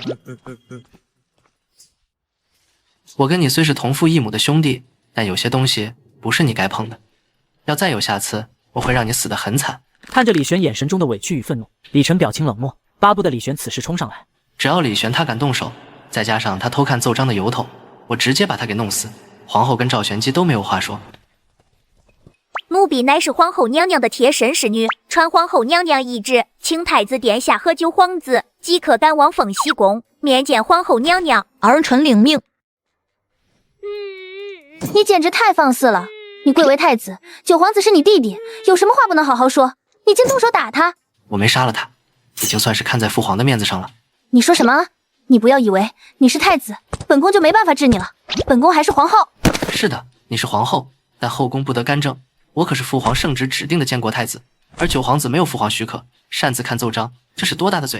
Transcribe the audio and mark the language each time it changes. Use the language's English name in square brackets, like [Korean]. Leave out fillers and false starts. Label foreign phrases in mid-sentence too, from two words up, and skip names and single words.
[Chinese] 我跟你雖是同父異母的兄弟，但有些東西不是你該碰的。要再有下次，我會讓你死得很慘。看着李玄眼神中的委屈與憤怒，李晨表情冷漠，巴不得李玄此時衝上來。只要李玄他敢動手，再加上他偷看奏章的由頭，我直接把他給弄死。皇後跟趙玄機都沒有話說。奴婢乃是皇後娘娘的貼身侍女，傳皇後娘娘懿旨，請太子殿下和九皇子即刻趕往鳳翽宮面見皇後娘娘。兒臣領命。你簡直太放肆了！你貴為太子，九皇子是你弟弟，有什麼話不能好好說？你竟動手打他！我沒殺了他，已經算是看在父皇的面子上了。你說什麼？你不要以為你是太子，本宮就沒辦法治你了。本宮還是皇後。是的，你是皇後，但後宮不得干政。我可是父皇聖旨指定的監國太子，而九皇子沒有父皇許可，擅自看奏章，這是多大的罪？